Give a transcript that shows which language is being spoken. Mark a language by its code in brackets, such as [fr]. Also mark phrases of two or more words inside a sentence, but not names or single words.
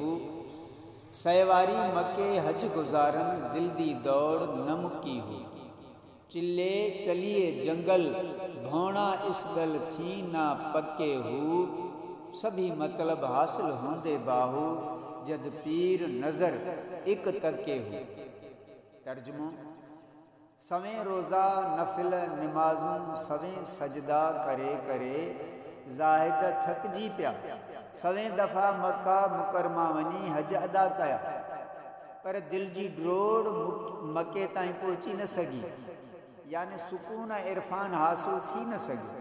[pa] ਸੈ ਵਾਰੀ ਮੱਕੇ ਹੱਜ ਗੁਜ਼ਾਰਨ ਦਿਲ ਦੀ ਦੌੜ ਨ ਮੁੱਕੀ ਹੋ। ਚਿੱਲੇ ਚਲੀਏ ਜੰਗਲ ਭੌਣਾ ਇਸ ਗੱਲ ਥੀ ਨਾ ਪੱਕੇ ਹੋ। ਸਭੀ ਮਤਲਬ ਹਾਸਿਲ ਹੋਂਦੇ ਬਾਹੂ ਜਦ ਪੀਰ ਨਜ਼ਰ ਇਕ ਤੱਕੇ ਹੋ। [sd] तर्जुमो सवें रोज़ा नफिल नमाज़ूं सवें सजदा करे करे ज़ाहिद थकजी पिया। सवें दफ़ा मक्का मुकरमा वञी हज अदा कया, पर दिल जी डोड़ मके ताईं पहुची न सघी, यानी सुकून इरफान हासिल थी न सघी।